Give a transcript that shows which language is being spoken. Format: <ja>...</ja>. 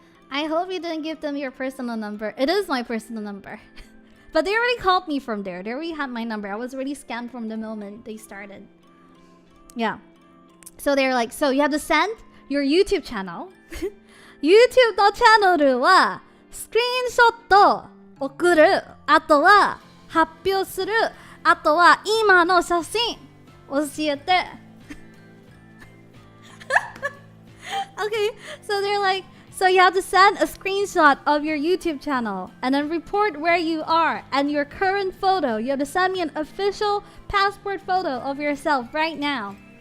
<en>I hope you didn't give them your personal number. It is my personal number. But they already called me from there. They already had my number. I was already scammed from the moment they started. Yeah. So they're like, so you have to send your YouTube channel.</en> <ja>YouTube のチャンネルはスクリーンショット送る。あとは発表する。あとは今の写真教えて。</ja> <en>Okay, so they're like, so you have to send a screenshot of your YouTube channel and then report where you are and your current photo. You have to send me an official passport photo of yourself right now.</en>